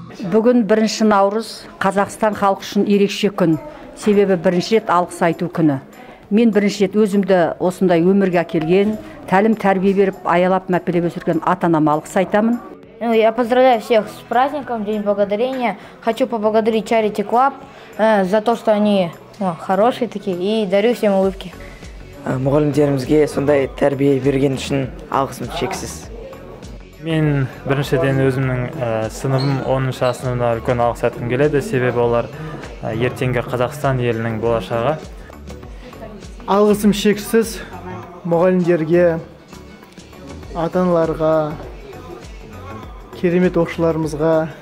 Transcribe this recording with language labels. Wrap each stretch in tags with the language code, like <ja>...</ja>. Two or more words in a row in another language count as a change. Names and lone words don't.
<kk>Бүгін 1 наурыз Қазақстан халқы үшін ерекше күн. Себебі бірінші рет алғыс айту күні. Мен бірінші рет өзімді осындай өмірге әкелген, тәлім тәрбие беріп, аялап мәпелеп өсірген ата-анама алғыс айтамын.</kk> <ru>Я поздравляю всех с праздником, День Благодарения. Хочу поблагодарить Charity Club за то, что они хорошие такие, и дарю всем улыбки.</ru> <kk>Мұғалімдерімізге сондай тәрбие берген үшін алғысым шексіз. Мен біріншіден өзімнің сыныбым 10-шы сыныбына үлкен алғыс айтқым келеді, себебі олар ертеңгі Қазақстан елінің болашағы. Алғысым шексіз мұғалімдерге, ата-аналарға, керемет оқушыларымызға.</kk>